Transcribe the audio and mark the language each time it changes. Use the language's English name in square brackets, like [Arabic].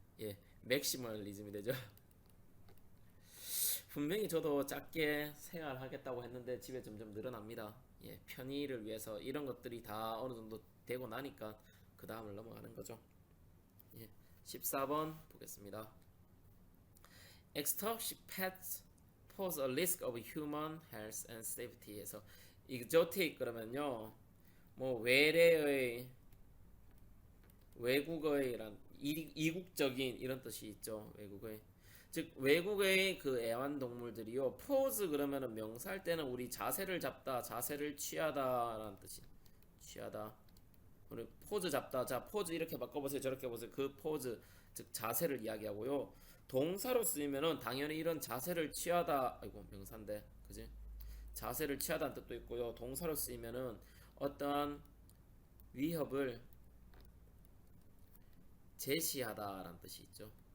[Korean] 예, 맥시멀리즘이 되죠. 분명히 저도 작게 생활하겠다고 했는데 집에 점점 늘어납니다. 예, 편의를 위해서 이런 것들이 다 어느 정도 되고 나니까 그 다음을 넘어가는 거죠. 예, 14번 보겠습니다. [English] Exotic pets pose a risk of human health and safety [Korean] 에서 exotic 그러면요 뭐 외래의 외국어의란 이국적인 이런 뜻이 있죠. 외국의 즉 외국의 그 애완동물들이요 포즈 그러면은 명사할 때는 우리 자세를 잡다 자세를 취하다라는 뜻이 취하다 우리 포즈 잡다 자 포즈 이렇게 바꿔보세요 저렇게 보세요 그 포즈 즉 자세를 이야기하고요 동사로 쓰이면은 당연히 이런 자세를 취하다 아이고 명사인데 그지 자세를 취하다는 뜻도 있고요 동사로 쓰이면은 어떠한 위협을 제시하다라는 뜻이 있죠.